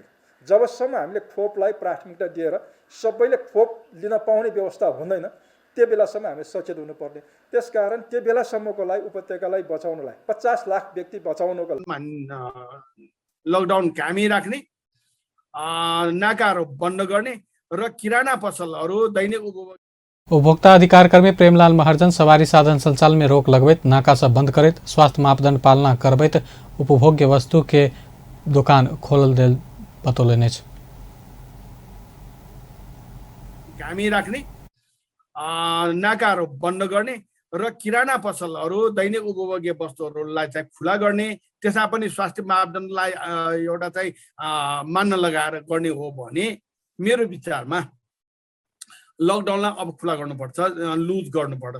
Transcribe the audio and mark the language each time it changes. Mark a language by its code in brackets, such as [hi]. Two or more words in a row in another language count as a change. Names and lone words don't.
[ne] जबसम्म हामीले खोपलाई प्राथमिकता दिएर सबैले खोप लिन पाउने व्यवस्था हुँदैन त्यो बेलासम्म हामी सचेत हुनुपर्ने। त्यसकारण त्यो बेलासम्मको लागि उपत्यकालाई बचाउनलाई 50 लाख व्यक्ति बचाउनको लकडाउन कायमै राख्ने, नाकाहरू बन्द गर्ने र किराना पसलहरू दैनिक [mai] उपभोक्ता अधिकार कर्मी प्रेमलाल महर्जन सवारी साधन संचालन में रोक लगबैत नाका सब बंद करैत स्वास्थ्य मापदंड पालना करबैत उपभोग्य वस्तु के दुकान खोल देल बतौलनि अछि। [ne] कायमै राख्ने, नाकाहरू बन्द गर्ने र किराना पसलहरू दैनिक उपभोग्य वस्तुहरूलाई चाहिँ खुला गर्ने, त्यसमा पनि स्वास्थ्य मापदण्डलाई एउटा चाहिँ मान्न लगाएर गर्ने हो भने मेरो विचारमा लकडाउनलाई अब खुला गर्नुपर्छ, लुज गर्नुपर्छ।